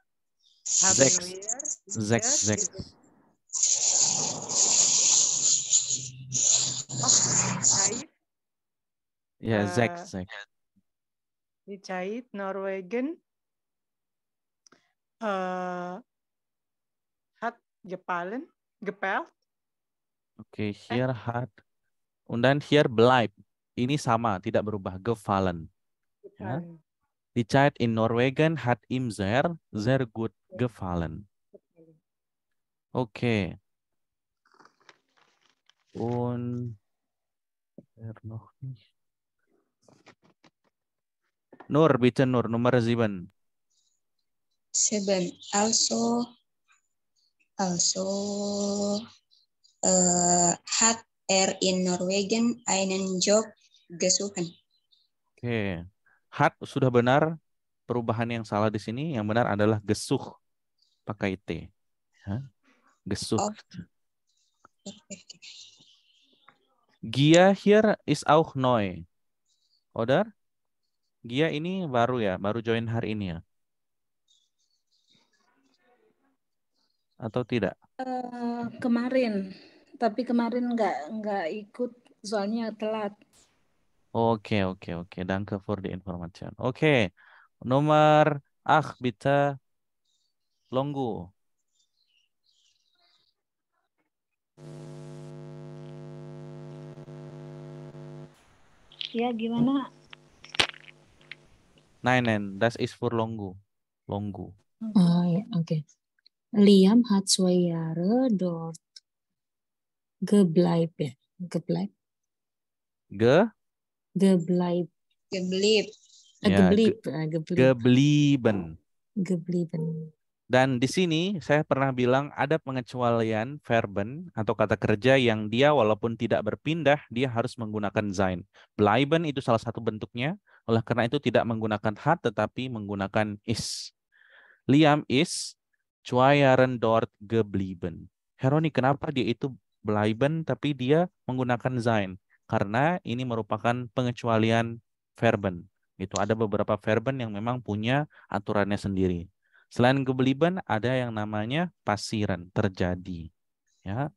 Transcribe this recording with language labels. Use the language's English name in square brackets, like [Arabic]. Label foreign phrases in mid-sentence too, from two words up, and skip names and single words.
[German] 6. Ja, 6. Die Zeit Norwegen Hat gepalen, gepeld. Oke, here hat. Dan here bleibt. [Indonesian] Ini sama, tidak berubah. [German] Gefallen. Ya. Gepalen. Die Zeit in Norwegen hat ihm sehr, sehr gut gefallen. Oke. Und noch nicht. Nur, bitte Nur, Nummer 7. 7. Also hat in Norwegen einen Job gesucht. [Indonesian] Oke. Hat sudah benar. Perubahan yang salah di sini, yang benar adalah gesuch. Pakai T. Ya. [German] Gesucht. Gia here is auch neu. Oder? [Indonesian] Gia ini baru ya, baru join hari ini ya? Atau tidak? Kemarin, tapi kemarin nggak ikut soalnya telat. Oke. [English] Danke for the information. Oke. [Indonesian] Nomor bitte Longgu. Ya, gimana? [German] Nein, das ist für Longgu. Longgu. [Indonesian] Oh, ya, oke. [German] Liam hat 2 Jahre dort gebleibt, ya. Gebleibt. Gebleibt. Geblieb. [Indonesian] Ya, [German] Geblieben. geblieben. [Indonesian] Dan di sini saya pernah bilang ada pengecualian verben atau kata kerja yang dia walaupun tidak berpindah, dia harus menggunakan sein. Bleiben itu salah satu bentuknya, oleh karena itu tidak menggunakan hat tetapi menggunakan is. [German] Liam is 2 Jahren dort geblieben. [Indonesian] Heroni, kenapa dia itu bleiben tapi dia menggunakan sein? Karena ini merupakan pengecualian verben. Itu ada beberapa verben yang memang punya aturannya sendiri. Selain geblieben ada yang namanya pasiran, terjadi. Ya.